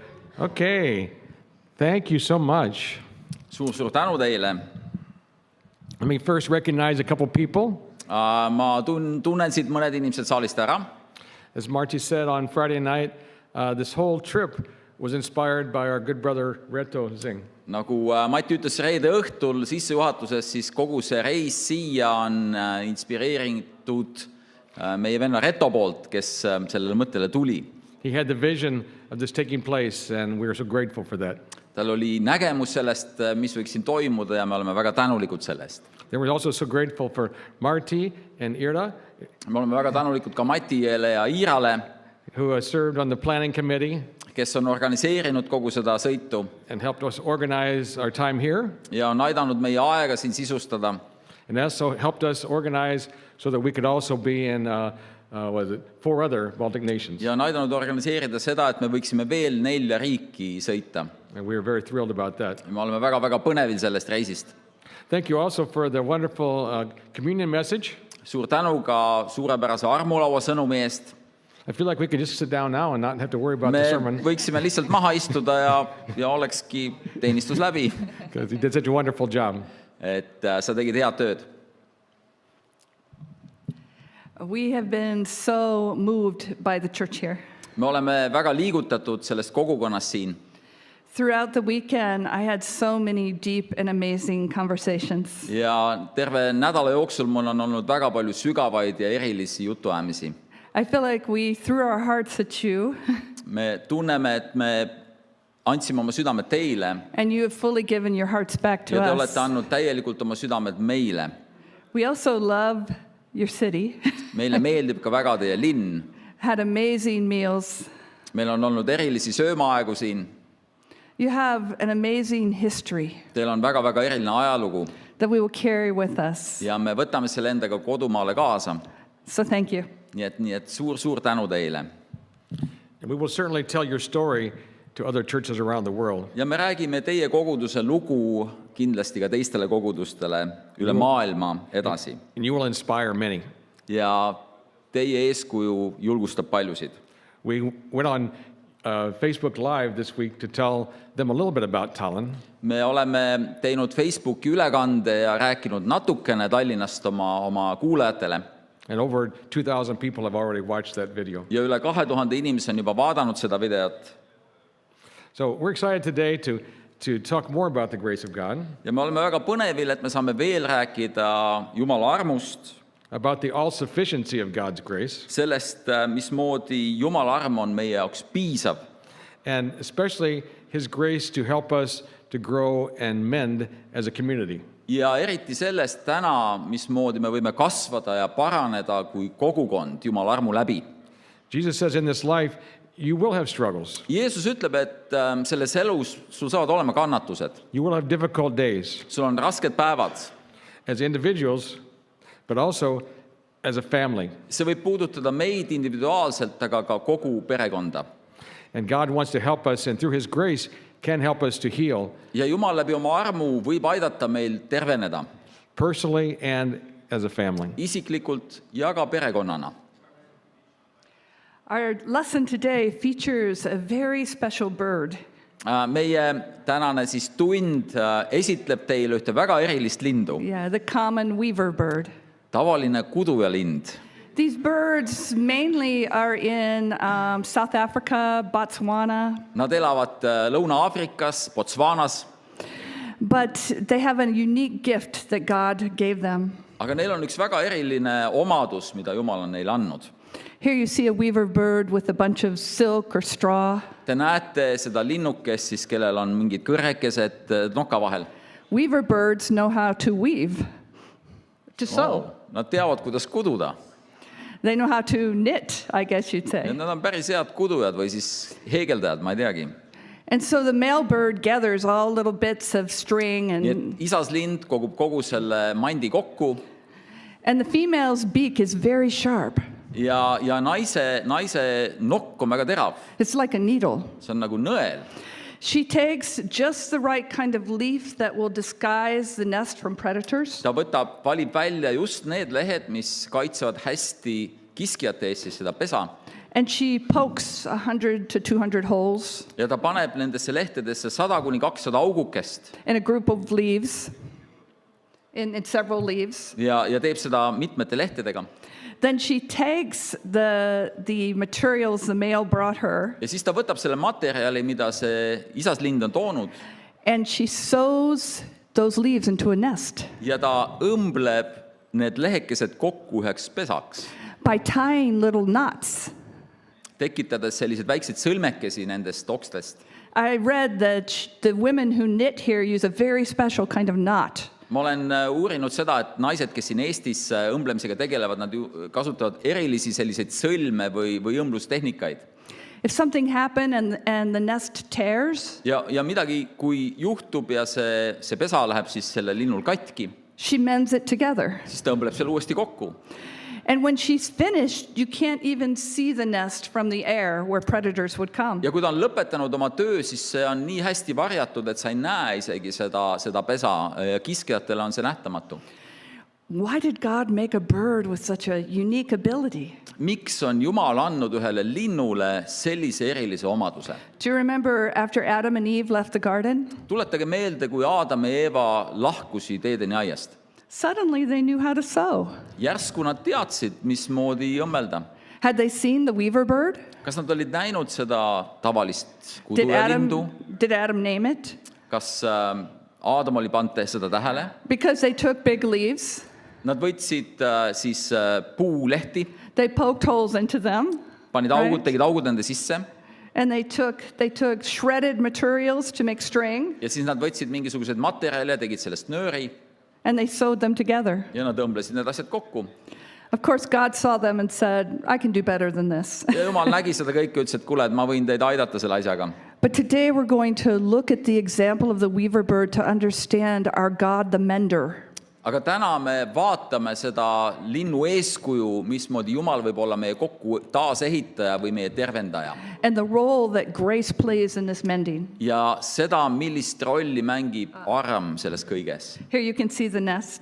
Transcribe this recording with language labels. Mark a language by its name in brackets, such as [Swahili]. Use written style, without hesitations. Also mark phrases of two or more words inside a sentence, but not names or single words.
[English] Okay, thank you so much. [Estonian] Suur tänu teile. [English] Let me first recognize a couple people. [Estonian] Ma tunnen siit mõned inimesed saalist ära. [English] As Marty said on Friday night, this whole trip was inspired by our good brother Reto Zing. [Estonian] Nagu Mati ütles reede õhtul sissejuhatuses, siis kogu see reis siia on inspireeritud meie venna Reto poolt, kes sellele mõttele tuli. [English] He had the vision of this taking place, and we are so grateful for that. [Estonian] Tal oli nägemus sellest, mis võiks siin toimuda, ja me oleme väga tänulikud sellest. [English] Then we're also so grateful for Marty and Ira, [Estonian] Me oleme väga tänulikud ka Matile ja Iirale, [English] who served on the planning committee [Estonian] kes on organiseerinud kogu seda sõitu [English] and helped us organize our time here, [Estonian] ja on aidanud meie aega siin sisustada. [English] and also helped us organize so that we could also be in 4 other Baltic nations. [Estonian] Ja on aidanud organiseerida seda, et me võiksime veel 4 riiki sõita. [English] And we are very thrilled about that. [Estonian] Me oleme väga-väga põnevil sellest reisist. [English] Thank you also for the wonderful communion message. [Estonian] Suur tänu ka suurepärase armulaua sõnumi eest. [English] I feel like we could just sit down now and not have to worry about the [Estonian] Me [English] sermon, [Estonian] võiksime lihtsalt maha istuda ja olekski teenistus läbi. [English] because he did such a wonderful job. [Estonian] Et sa tegid head tööd. [English] We have been so moved by the church here. [Estonian] Me oleme väga liigutatud sellest kogukonnast siin. [English] Throughout the weekend, I had so many deep and amazing conversations. [Estonian] Ja terve nädala jooksul mul on olnud väga palju sügavaid ja erilisi jutuajamisi. [English] I feel like we threw our hearts at you, [Estonian] Me tunneme, et me andsime oma südamed teile [English] and you have fully given your hearts back to [Estonian] ja te [English] us. [Estonian] olete andnud täielikult oma südamed meile. [English] We also love your city, [Estonian] Meile meeldib ka väga teie linn. [English] had amazing meals. [Estonian] Meil on olnud erilisi söömaaegu siin. [English] You have an amazing history [Estonian] Teil on väga-väga eriline ajalugu [English] that we will carry with us. [Estonian] ja me võtame selle endaga kodumaale kaasa. [English] So thank you. [Estonian] Nii et suur tänu teile. [English] And we will certainly tell your story to other churches around the world. [Estonian] Ja me räägime teie koguduse lugu kindlasti ka teistele kogudustele üle maailma edasi. [English] And you will inspire many. [Estonian] Ja teie eeskuju julgustab paljusid. [English] We went on Facebook Live this week to tell them a little bit about Tallinn. [Estonian] Me oleme teinud Facebooki ülekande ja rääkinud natukene Tallinnast oma kuulajatele. [English] And over 2,000 people have already watched that video. [Estonian] Ja üle 2000 inimese on juba vaadanud seda videot. [English] So we're excited today to talk more about the grace of God, [Estonian] Ja me oleme väga põnevil, et me saame veel rääkida Jumala armust, [English] about the all-sufficiency of God's grace, [Estonian] sellest, mismoodi Jumala arm on meie jaoks piisav. [English] and especially His grace to help us to grow and mend as a community. [Estonian] Ja eriti sellest täna, mismoodi me võime kasvada ja paraneda kui kogukond Jumala armu läbi. [English] Jesus says in this life, you will have struggles. [Estonian] Jeesus ütleb, et selles elus sul saavad olema kannatused. [English] You will have difficult days [Estonian] Sul on rasked päevad. [English] as individuals, but also as a family. [Estonian] See võib puudutada meid individuaalselt, aga ka kogu perekonda. [English] And God wants to help us, and through His grace can help us to heal [Estonian] Ja Jumal läbi oma armu võib aidata meil terveneda [English] personally and as a family. [Estonian] isiklikult ja ka perekonnana. [English] Our lesson today features a very special bird. [Estonian] Meie tänane siis tund esitleb teile ühte väga erilist lindu, [English] Yeah, the common weaver bird. [Estonian] tavaline kudujalind. [English] These birds mainly are in South Africa, Botswana, [Estonian] Nad elavad Lõuna-Aafrikas, Botswanas, [English] but they have a unique gift that God gave them. [Estonian] aga neil on üks väga eriline omadus, mida Jumal on neile andnud. [English] Here you see a weaver bird with a bunch of silk or straw. [Estonian] Te näete seda linnukest, siis, kellel on mingid kõrrekesed noka vahel. [English] Weaver birds know how to weave, to sew. [Estonian] Nad teavad, kuidas kududa. [English] They know how to knit, I guess you'd [Estonian] Ja [English] say. [Estonian] nad on päris head kudujad või siis heegeldajad, ma ei teagi. [English] And so the male bird gathers all little bits of string [Estonian] Nii et [English] and [Estonian] isas lind kogub kogu selle mandi kokku [English] the female's beak is very sharp. [Estonian] ja naise nokk on väga terav. [English] It's like a needle. [Estonian] See on nagu nõel. [English] She takes just the right kind of leaf that will disguise the nest from predators. [Estonian] Ta valib välja just need lehed, mis kaitsevad hästi kiskjate eest siis seda pesa. [English] And she pokes 100 to 200 holes [Estonian] ja ta paneb nendesse lehtedesse 100–200 augukest [English] in a group of leaves, in several leaves. [Estonian] ja teeb seda mitmete lehtedega. [English] Then she tags the materials the male brought her, [Estonian] Ja siis ta võtab selle materjali, mida see isaslind on toonud, [English] and she sews those leaves into a nest [Estonian] ja ta õmbleb need lehekesed kokku üheks pesaks, [English] by tying little knots. [Estonian] tekitades selliseid väikseid sõlmekesi nendest okstest. [English] I read that the women who knit here use a very special kind of knot. [Estonian] Ma olen uurinud seda, et naised, kes siin Eestis õmblemisega tegelevad, nad ju kasutavad erilisi selliseid sõlme või õmblustehnikaid. [English] If something happened and the nest tears, [Estonian] Ja midagi, kui juhtub ja see pesa läheb siis selle linnul katki, [English] she mends it together. [Estonian] siis ta õmbleb selle uuesti kokku. [English] And when she's finished, you can't even see the nest from the air where predators would come. [Estonian] Ja kui ta on lõpetanud oma töö, siis see on nii hästi varjatud, et sa ei näe isegi seda pesa ja kiskjatele on see nähtamatu. [English] Why did God make a bird with such a unique ability? [Estonian] Miks on Jumal andnud ühele linnule sellise erilise omaduse? [English] Do you remember after Adam and Eve left the garden? [Estonian] Tuletage meelde, kui Aadam ja Eeva lahkusid Eedeni aiast. [English] Suddenly they knew how to sew. [Estonian] Järsku nad teadsid, mismoodi õmmelda. [English] Had they seen the weaver bird? [Estonian] Kas nad olid näinud seda tavalist [English] Did [Estonian] kudujalindu? [English] Adam name it? [Estonian] Kas Aadam oli pannud seda tähele? [English] Because they took big leaves, [Estonian] Nad võtsid siis puulehti, [English] they poked holes into them, [Estonian] panid augud, tegid augud nende sisse [English] and they took shredded materials to make string, [Estonian] ja siis nad võtsid mingisuguseid materjale, tegid sellest nööri [English] and they sewed them together. [Estonian] ja nad õmblesid need asjad kokku. [English] Of course, God saw them and said, I can do better than this. [Estonian] Ja Jumal nägi seda kõike ja ütles, et kuule, et ma võin teid aidata selle asjaga. [English] But today we're going to look at the example of the weaver bird to understand our God, the mender. [Estonian] Aga täna me vaatame seda linnu eeskuju, mismoodi Jumal võib olla meie kokku taasehitaja või meie tervendaja. [English] And the role that grace plays in this mending. [Estonian] Ja seda, millist rolli mängib arm selles kõiges. [English] Here you can see the nest.